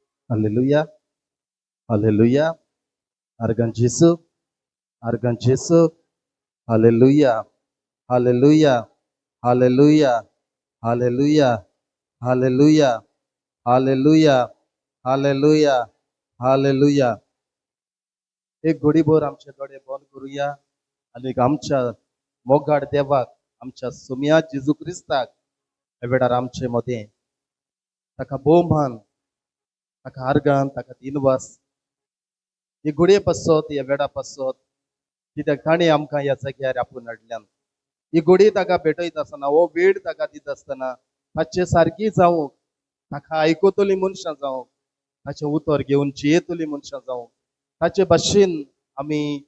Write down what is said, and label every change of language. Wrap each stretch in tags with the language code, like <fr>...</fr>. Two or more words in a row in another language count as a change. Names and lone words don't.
<kok>Aleluia, aleluia. Argan Jesus, argan Jesus. Aleluia, aleluia, aleluia, aleluia, aleluia, aleluia, aleluia, aleluia. एक घडीभर आमचे डोळे बंद करूया आणि आमच्या मोगाड देवाक आमच्या सुम्या जेजू क्रिस्ताक ह्या वेळार आमचे मध्ये ताका भोवमान ताका आर्गान ताका दिनवास ही गुडये पासत ह्या वेळा पासत कित्याक ताणें आमकां ह्या जाग्यार आपूण हाडल्यान ही गुडी ताका भेटयत आसतना हो वेळ ताका दित आसतना ताचे सारकी जावंक ताका आयकतली मनशां जावंक ताचें उतर घेवन जियेतली मनशां जावंक ताचे भाशेन आमी</kok>